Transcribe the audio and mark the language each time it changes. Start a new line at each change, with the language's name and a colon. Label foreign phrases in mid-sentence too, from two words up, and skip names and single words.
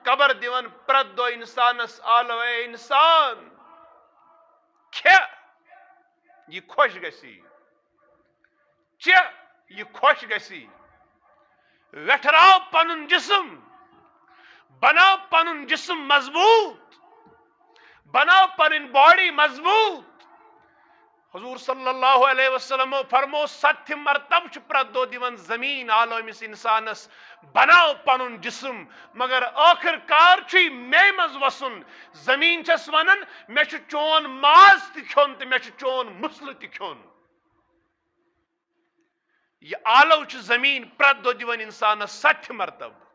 Kashmiri: قبر دِوان پرٛٮ۪تھ دۄہ انسانس آلو اے انسان کھے یہ خۄش گژھی چے یہ خۄش گژھی ویٹھراو پنُن جسم بناو پنُن جسم مضبوط بناو پنٕنۍ باڈی مضبوط حضور
Arabic: صلی اللہ علیہ وسلم
Kashmiri: فرمو 7 مرتب چھُ پرٛٮ۪تھ دۄہ دِوان زمیٖن آلو أمِس انسانس بناو پنُن جسم مگر ٲخر کار چھُے مے منٛز وسُن زمیٖن چھس ونان مےٚ چھُ چون ماز تہِ کھیوٚن تہٕ مےٚ چھُ چون مُسلہٕ تہِ کھیوٚن یہ آلو چھُ زمیٖن پرٛٮ۪تھ دۄہ دِوان انسانس 7 مرتب